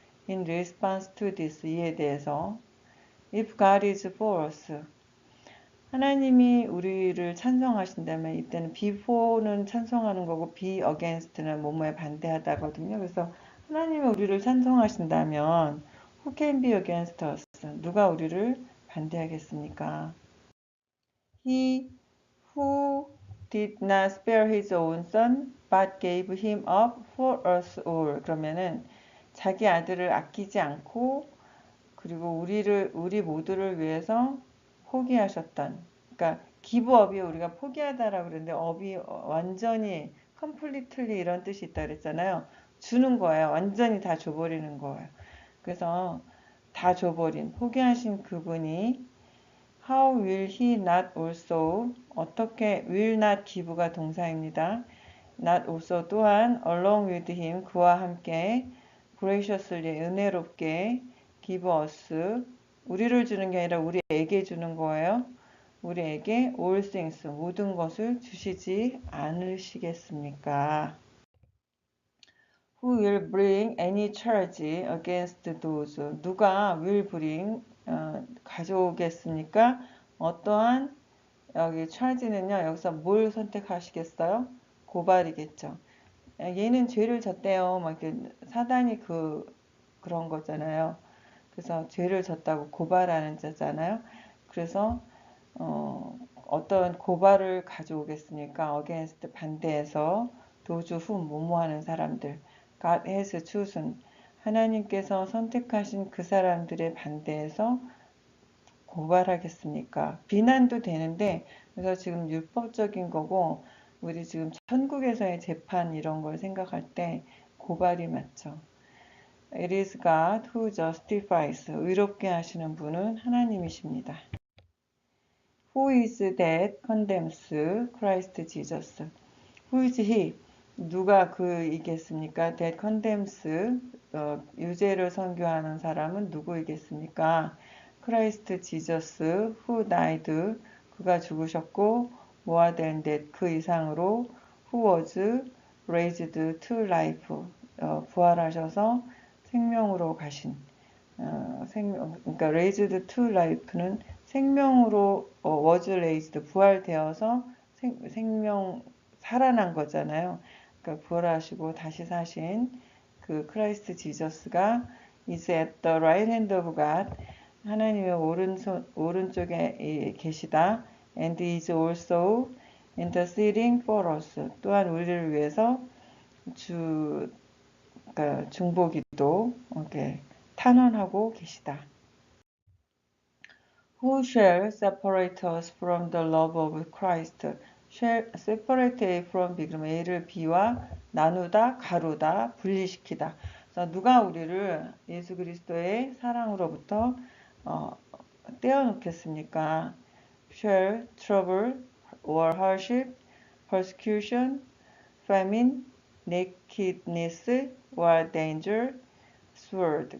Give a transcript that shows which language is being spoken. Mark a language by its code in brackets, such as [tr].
[en] In response to this, [ko] 이에 대해서 [en] if God is for us, [ko] 하나님이 우리를 찬성하신다면 이때는 befor는 찬성하는 거고 be against는 뭐뭐에 반대하다거든요. 그래서 하나님이 우리를 찬성하신다면 [en] who can be against us? [ko] 누가 우리를 반대하겠습니까? [en] He who did not spare his own son, but gave him up for us all. [ko] 그러면은 자기 아들을 아끼지 않고 그리고 우리 모두를 위해서 포기하셨던. 그러니까 기브업이 우리가 포기하다라고 그랬는데 업이 완전히 completely 이런 뜻이 있다 그랬잖아요. 주는 거예요. 완전히 다 줘버리는 거예요. 그래서 다 줘버린 포기하신 그분이 [en] How will he not also [ko] 어떻게 will not give가 동사입니다. not also 또한 [en] along with him [ko] 그와 함께 graciously 은혜롭게 [en] give us [ko] 우리를 주는 게 아니라 우리에게 주는 거예요. 우리에게 all things 모든 것을 주시지 않으시겠습니까? [en] Who will bring any charge against those? [ko] 누가 will bring 가져오겠습니까? 어떠한 여기 charge는요. 여기서 뭘 선택하시겠어요? 고발이겠죠. 얘는 죄를 졌대요. 막 이렇게 사단이 그런 거잖아요. 그래서 죄를 졌다고 고발하는 자잖아요. 그래서 어떤 고발을 가져오겠습니까? against 반대해서 도주 후 뭐뭐하는 사람들. [en] God has chosen. [ko] 하나님께서 선택하신 그 사람들의 반대해서 고발하겠습니까? 비난도 되는데 그래서 지금 율법적인 거고 우리 지금 천국에서의 재판 이런 걸 생각할 때 고발이 맞죠. [en] It is God who justifies. [ko] 의롭게 하시는 분은 하나님이십니다. [en] Who is that condemns Christ Jesus? Who is he? [ko] 누가 그이겠습니까? That condemns 유죄를 선고하는 사람은 누구이겠습니까? [en] Christ Jesus who died [ko] 그가 죽으셨고 [en] more than that [ko] 그 이상으로 [en] who was raised to life [ko] 부활하셔서 생명으로 가신 그러니까 raised to life는 생명으로 was raised 부활되어서 생명 살아난 거잖아요. 그러니까 부활하시고 다시 사신 그 크라이스트 지저스가 [en] is at the right hand of God [ko] 하나님의 오른쪽에 계시다 [en] and is also interceding for us [ko] 또한 우리를 위해서 그러니까 중보기도 탄원하고 계시다. [en] Who shall separate us from the love of Christ? shall separate A from B [ko] 그러면 A를 B와 나누다, 가루다, 분리시키다. 그래서 누가 우리를 예수 그리스도의 사랑으로부터 떼어놓겠습니까? [en] shall trouble or hardship, persecution, famine, nakedness or danger, sword.